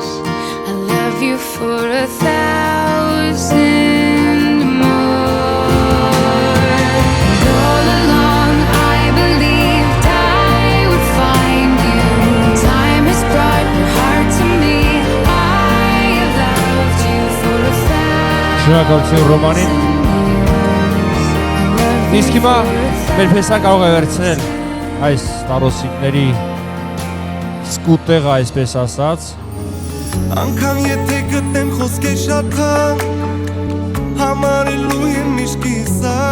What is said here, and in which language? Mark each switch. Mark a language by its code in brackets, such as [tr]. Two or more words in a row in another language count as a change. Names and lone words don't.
[en] I love you for 1,000 more. And all along I believed I would find you. Time has brought your heart to me. I have loved you for 1,000 [hy] Շնորհակալություն Ռոմանին Իսկ հիմա մեր փեսան կարող է վերցնել այս տարոսիկների սկուտեղը այսպես ասած Անկամ եթե գտնեմ խոսքեր շատ թանկ Համարելու եմ միշտ կիսա